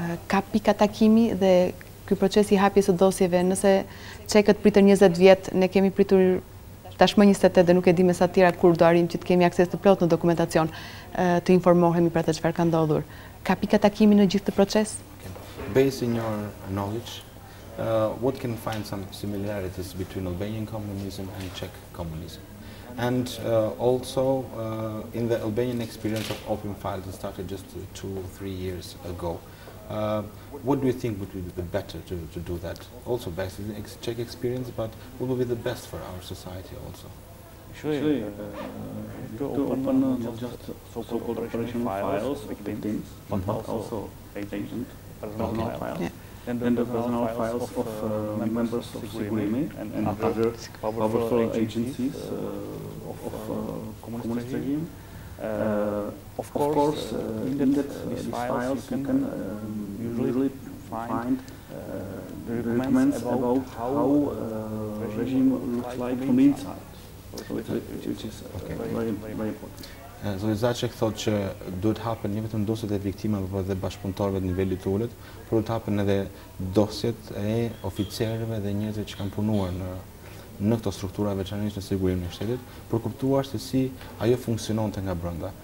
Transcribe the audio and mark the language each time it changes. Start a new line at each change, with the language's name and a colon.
Albanian: Ka pika takimi dhe ky proces i hapjes së dosjeve, nëse Çekët pritën 20 vjet, ne kemi pritur tashmë 28 dhe nuk e di me sa të tjera kur do arrim që të kemi akses të plot në dokumentacion, të informohemi për atë çfarë ka ndodhur. Ka pika takimi në gjithë këtë proces?
English: Based on your knowledge, what can find some similarities between Albanian communism and Czech communism? And also in the Albanian experience of open files that started just 2 or 3 years ago. What do you think would be better to do that? Also based on the Czech experience, but what would be the best for our society also? Actually, to open not just so-called operational files, victims, but also agent, personal files. Yeah. Then the personal files of members of STUDIUESIN and other powerful agencies of communist regime. Of course, in these files you can usually find the documents about how regime looks like from the inside, which is very important.
Albanian: Zoti ZACEK thotë që duhet hapen jo vetëm dosjet e viktimave, por edhe bashkëpunëtorëve të nivelit të ulët, por të hapen edhe dosjet e oficerëve dhe njerëzve që kanë punuar në këto struktura, veçanërisht në sigurimin e shtetit, për kuptuar se si ajo funksiononte nga brenda.